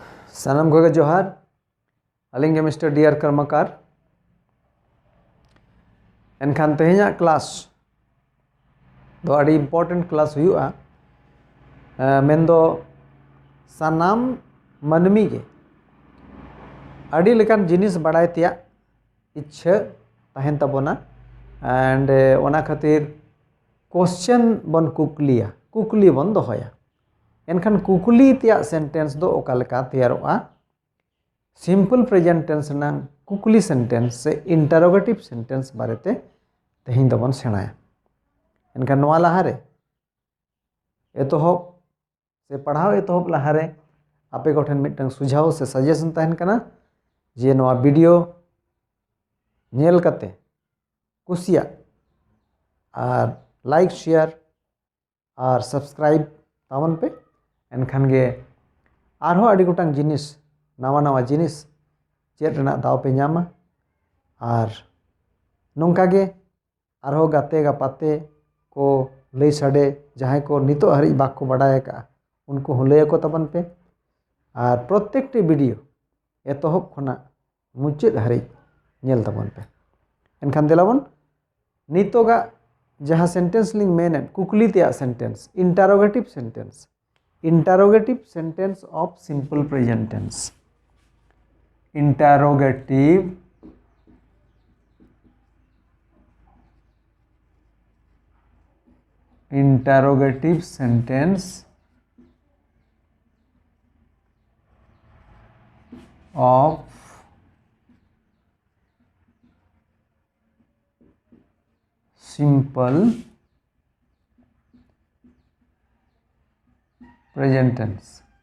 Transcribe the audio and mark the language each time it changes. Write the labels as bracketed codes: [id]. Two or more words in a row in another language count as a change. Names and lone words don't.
[sat] सनम को जोहार अलिंग मिस्टर डियर कर्मकार एनखान तेहना क्लास दो अड़ी [en] important class [sat] हुआ मेंदो सानाम मनमी के अड़ी लेकान जिनिस बड़ाय तिया इच्छा तहन तबोना एंड ओना खातिर क्वेश्चन बन कुकली बन दोहया एनखान कुकली तिया सेंटेंस दो ओका लेका तैयारोआ [en] simple present tense [sat] ना कुकली सेंटेंस से [en] interrogative sentence [sat] बारेते तेहिं दबन सेणाया एनखान नोआ लहारे एतोहब से पढ़ाओ एतोहब लहारे आपे कोठेन मिटन सुझाव से सजेशन तहन कना जे नोआ वीडियो नेल कते कुसिया और [en] like share [sat] और सब्सक्राइब तावन पे एनखान गे आरहो अड़ी गोटांग जिनिस नवा नवा जिनिस चेद रेना दाव पे नामा और नोंका गे आरहो गाते गापाते को लई साडे जहां को नितो हरि बाको बड़ाय का उनको हो लय को तबन पे और प्रत्येकटी वीडियो एतोहब खना मुचाद हरि नेल तबन पे एनखान देलाबन नितोगा जहाँ सेंटेंस लिंग मेन कुकली तिया सेंटेंस [en] interrogative sentence of simple present tense interrogative sentence of simple present tense.